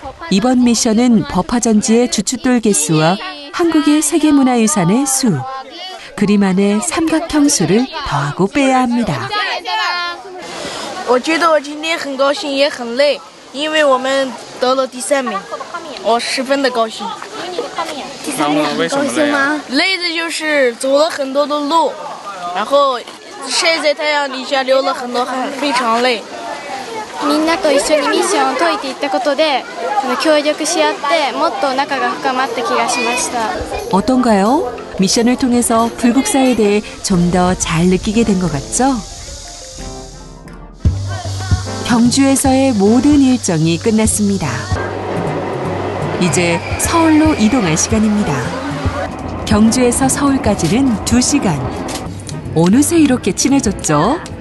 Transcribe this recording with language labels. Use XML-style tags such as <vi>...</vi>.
<ko>이번 미션은 법화전지의 주춧돌 개수와 한국의 세계문화유산의 수, 그림 안에 삼각형 수를 더하고 빼야 합니다.</ko> <zh>我觉得我今天很高兴也很累，因为我们得了第3名，我十分的高兴。第3名很高兴吗？累的就是走了很多的路，然后晒在太阳底下流了很多汗，非常累。</zh> <ja>みんなと一緒にミッションを解いていったことで協力し合ってもっと仲が深まった気がしました。</ja> <ko>어떤가요? 미션을 통해서 불국사에 대해 좀 더 잘 느끼게 된 것 같죠? 경주에서의 모든 일정이 끝났습니다. 이제 서울로 이동할 시간입니다. 경주에서 서울까지는 2시간. 어느새 이렇게 친해졌죠?</ko>